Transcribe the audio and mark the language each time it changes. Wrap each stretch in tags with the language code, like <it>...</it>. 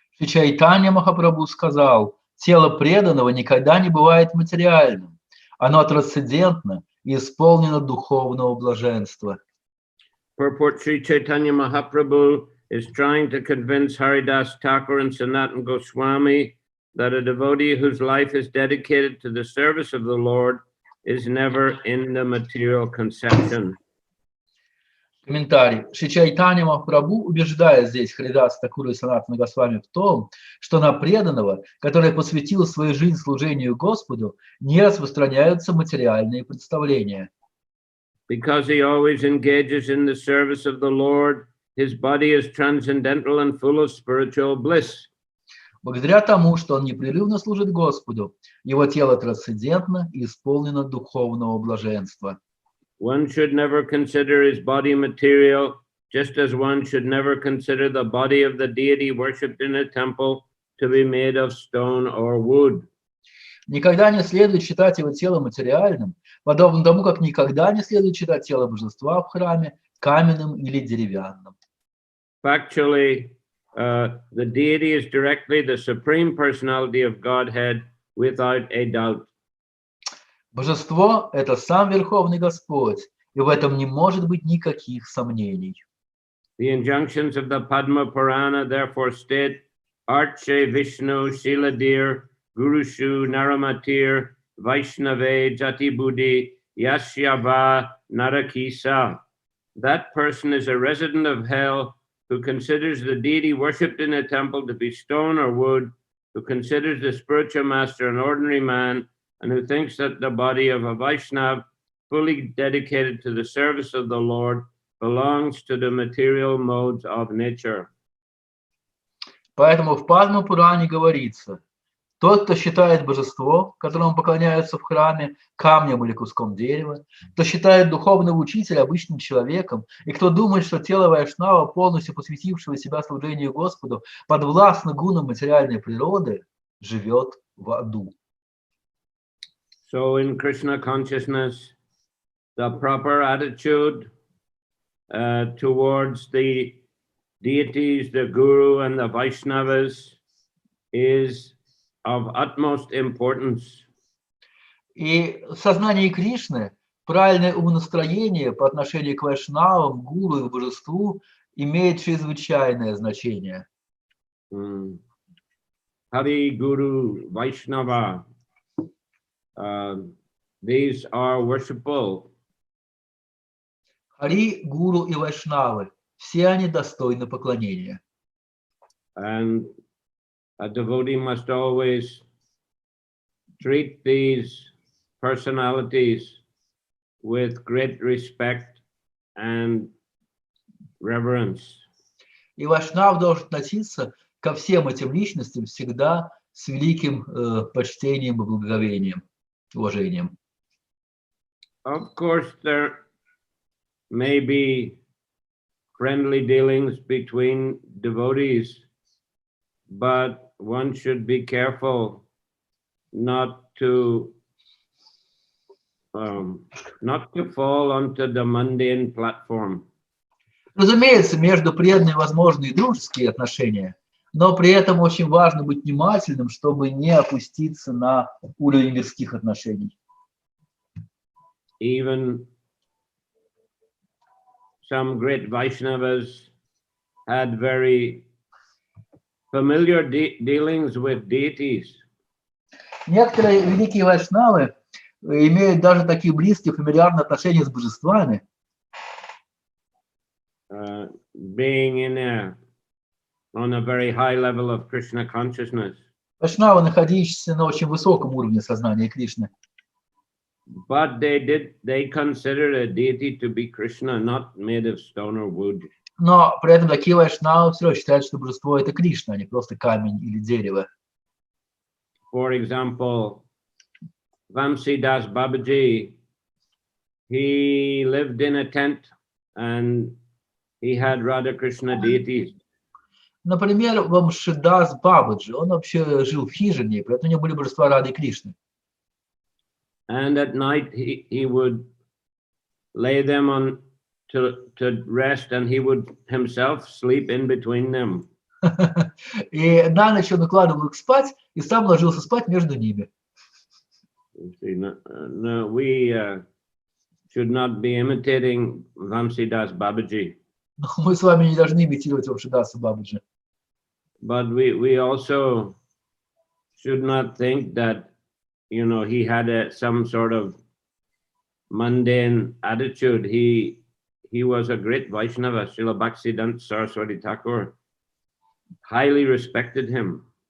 <ru>Шри Чайтанья Махапрабху сказал, тело преданного никогда не бывает материальным. Оно трансцендентно и исполнено духовного блаженства.</ru> <en>Purport: Sri Chaitanya Mahaprabhu is trying to convince Haridas Thakur and Sanatana Goswami that a devotee whose life is dedicated to the service of the Lord is never in the material conception.</en> <ru>Комментарий. Шри Чайтанья Махапрабху убеждает здесь Харидаса Такура и Санатана Госвами в том, что на преданного, который посвятил свою жизнь служению Господу, не распространяются материальные представления.</ru> <en>Because he always engages in the service of the Lord, his body is transcendental and full of spiritual bliss.</en> <ru>Благодаря тому, что он непрерывно служит Господу, его тело трансцендентно и исполнено духовного блаженства.</ru> <en>One should never consider his body material, just as one should never consider the body of the deity worshipped in a temple to be made of stone or wood.</en> <ru>Никогда не следует считать его тело материальным, подобно тому, как никогда не следует считать тело божества в храме каменным или деревянным.</ru> <en>Factually, the deity is directly the supreme personality of Godhead without a doubt.</en> <ru>Божество – это сам Верховный Господь, и в этом не может быть никаких сомнений.</ru> <en>The injunctions of the Padma Purana therefore state,</en> <sa>Arche Vishnu Shiladir Gurushu Naramatir Vaishnave Jati Buddhi Yashyava Narakisa.</sa> <en>That person is a resident of hell who considers the deity worshipped in a temple to be stone or wood, who considers the spiritual master an ordinary man, and who thinks that the body of a Vaishnav fully dedicated to the service of the Lord belongs to the material modes of nature.</en> <ru>Поэтому в Падма Пуране говорится, тот, кто считает божество, которому поклоняются в храме, камнем или куском дерева, кто считает духовного учителя обычным человеком, и кто думает, что тело Вайшнава, полностью посвятившего себя служению Господу, подвластно гунам материальной природы, живет в аду.</ru> <en>So in Krishna consciousness, the proper attitude towards the deities, the Guru and the Vaishnavas is of utmost importance.</en> <ru>И в сознании Кришны правильное умонастроение по отношению к вайшнавам, гуру и божеству имеет чрезвычайное значение.</ru> <en>Hari Guru Vaishnava, these are worshipful.</en> <ru>Хари, гуру и вайшнавы, все они достойны поклонения.</ru> <en>And a devotee must always treat these personalities with great respect and reverence.</en> <ru>И вайшнав должен относиться ко всем этим личностям всегда с великим почтением и благоговением, уважением.</ru> <en>Of course, there may be friendly dealings between devotees, but one should be careful not to fall onto the mundane platform.</en> <ru>Разумеется, между преданными возможны и дружеские отношения, но при этом очень важно быть внимательным, чтобы не опуститься на уровень мирских отношений.</ru> <en>Even some great Vaishnavas had very familiar dealings with deities.</en> <ru>Некоторые великие вайшнавы имеют даже такие близкие фамильярные отношения с божествами.</ru> <en>Being on a very high level of Krishna consciousness.</en> <ru>Вайшнавы, находящиеся на очень высоком уровне сознания Кришны.</ru> <en>But they consider a deity to be Krishna, not made of stone or wood.</en> <ru>Но при этом такие вайшнавы все равно считают, что божество – это Кришна, а не просто камень или дерево.</ru> <en>For example, Vamsidas Babaji, he lived in a tent and he had Radha Krishna deities.</en> <ru>Например, Вамшидас Бабаджи, он вообще жил в хижине, поэтому у него были божества Рады и Кришны.</ru> <en>And at night he would lay them on to rest, and he would himself sleep in between them.</en> <ru>И на ночь он укладывал их спать и сам ложился спать между ними.</ru> <en>No, we should not be imitating Vamsidas Babaji.</en> <ru>Но мы с вами не должны имитировать Вамшидаса Бабаджи.</ru> <en>But we also should not think that, you know, he had some sort of mundane attitude. He was a great Vaishnava. Srila Bhaktivinoda Saraswati Thakur highly respected him.</en>